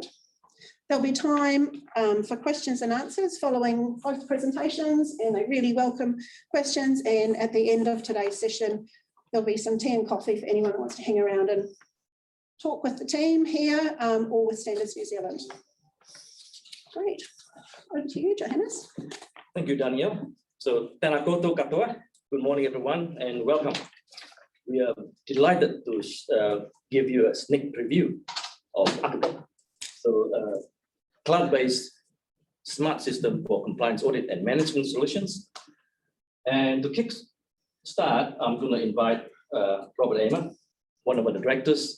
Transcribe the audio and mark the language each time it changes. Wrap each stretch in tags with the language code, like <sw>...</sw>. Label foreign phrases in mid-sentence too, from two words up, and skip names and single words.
<en>There'll be time for questions and answers following both presentations, and I really welcome questions. And at the end of today's session, there'll be some tea and coffee for anyone who wants to hang around and talk with the team here or with Standards New Zealand. Great. Over to you, Johannes. Thank you, Danielle. So,</en> <mi>tēnā koutou katoa.</mi> <en>Good morning, everyone, and welcome. We are delighted to give you a sneak preview of ACABIM. So, cloud-based smart system for compliance audit and management solutions. And to kick start, I'm going to invite Robert Amor, one of the directors.</en>